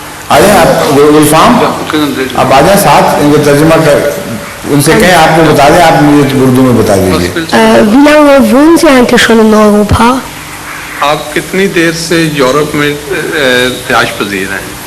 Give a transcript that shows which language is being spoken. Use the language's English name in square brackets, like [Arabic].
[Hindi] आ जाए आप गुलफाम, आप आ जाए साथ, इनको तर्जुमा कर, उनसे कहें आपको बता दें, आप मुझे उर्दू में बता दीजिए। [German] Wie lange wohnen Sie eigentlich schon in Europa? [Hindi] आप कितनी देर से यूरोप में रिहाइश पजीर हैं?